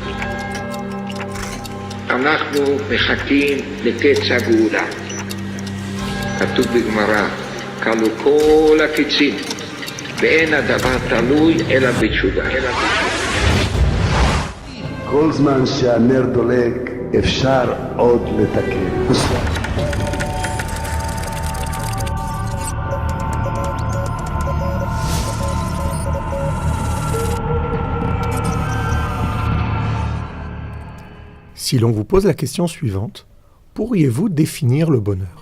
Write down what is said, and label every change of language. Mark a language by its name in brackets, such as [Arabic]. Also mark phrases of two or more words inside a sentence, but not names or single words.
[Hebrew] אנחנו מחכים לקץ הגאולה. כתוב בגמרא, כלו כל הקיצים, ואין הדבר תלוי אלא בתשובה. כל זמן שהנר דולק אפשר עוד לתקן. [French] Si l'on vous pose la question suivante, pourriez-vous définir le bonheur ?